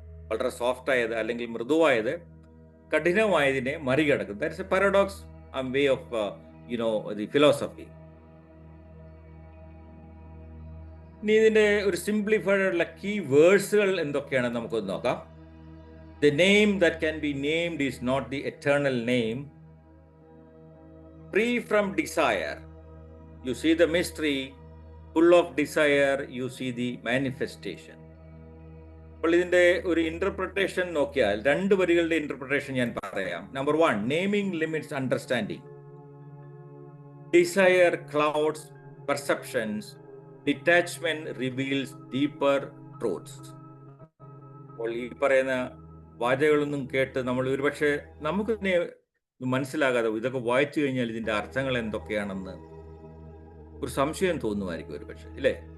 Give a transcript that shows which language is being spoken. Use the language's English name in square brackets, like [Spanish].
[Malayalam] വളരെ സോഫ്റ്റ് ആയത് അല്ലെങ്കിൽ മൃദുവായത് കഠിനമായതിനെ മറികടക്കും. [English] That's a paradox way of the philosophy. [Malayalam] ഇനി ഇതിൻ്റെ ഒരു സിംപ്ലിഫൈഡ് ആയിട്ടുള്ള കീ വേഴ്സുകൾ എന്തൊക്കെയാണെന്ന് നമുക്കൊന്ന് നോക്കാം. [English] The name that can be named is not the eternal name. Free from desire, you see the mystery. Full of desire, you see the manifestation. [Malayalam] അപ്പോൾ ഇതിൻ്റെ ഒരു ഇന്റർപ്രിട്ടേഷൻ നോക്കിയാൽ 2 വരികളുടെ ഇന്റർപ്രിട്ടേഷൻ ഞാൻ പറയാം. [English] Number 1, naming limits understanding. Desire clouds perceptions. Detachment reveals deeper truths. [Malayalam] അപ്പോൾ ഈ പറയുന്ന വാചകളൊന്നും കേട്ട് നമ്മൾ ഒരുപക്ഷെ നമുക്ക് തന്നെ മനസ്സിലാകാതെ ഇതൊക്കെ വായിച്ചു കഴിഞ്ഞാൽ ഇതിൻ്റെ അർത്ഥങ്ങൾ എന്തൊക്കെയാണെന്ന് ഒരു സംശയം തോന്നുമായിരിക്കും ഒരുപക്ഷെ, ഇല്ലേ?